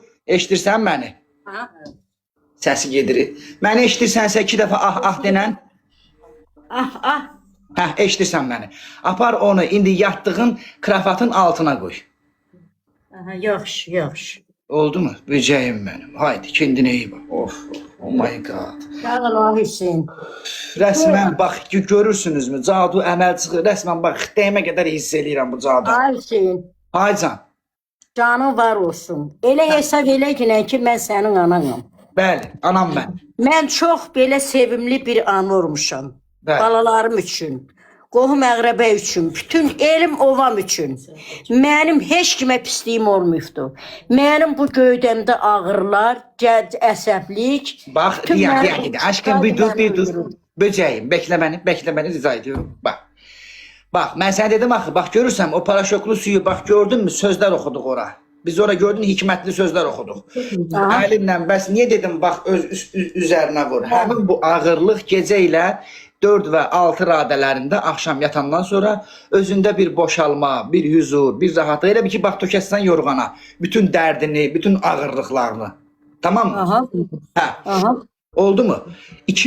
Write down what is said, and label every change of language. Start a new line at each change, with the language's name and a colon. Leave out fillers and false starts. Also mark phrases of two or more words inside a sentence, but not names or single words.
Azerbaijani: Eşidirsən məni? Səsi gedir. Məni eşidirsənsə 2 dəfə ah denən. Hə, eşidirsən məni. Apar onu indi yatdığın kravatın altına qoy. Yaxşı. Oldu mu? Böcəyim mənim.
Turkish: Haydi, kendine iyi bak.
English: Oh my god.
Azerbaijani: Sağ ol Hüseyin. Rəsmən bax, görürsünüzmü? Cadu əməl çıxır. Rəsmən bax, dəymə qədər hiss eləyirəm bu cadu. Ay Hüseyin. Ay can. Canın var olsun. Elə hesab elə ki, mən sənin ananam. Bəli, anam mən. Mən çox belə sevimli bir an olmuşam. Balalarım üçün. qohum əqrəbə üçün, bütün elim ovam üçün. Mənim heç kimə pisliyim olmayıbdı. Mənim bu göydəmdə ağrılar, əsəblik. Bax, bütün ya, mənim- aşkım bir dur.
Turkish: Böceğim, bekle beni rica ediyorum.
Azerbaijani: Bak. Bak, ben sana dedim axı, bak görürsən o paraşoklu suyu, bak gördün mü sözler okuduq ora. Biz ora gördün hikmətli sözler okuduq. Əlimlə, bəs niye dedim bak üzerine vur. Həmin bu ağırlıq gecə ilə 4 və 6 radələrində axşam yatandan sonra özündə bir boşalma, bir huzur, bir rahatlıq. Elə bir ki, bax tökəsən yorğana, bütün dərdini, bütün ağırlıqlarını. Tamam mı? Aha. Hə. Aha. Oldu mu? 2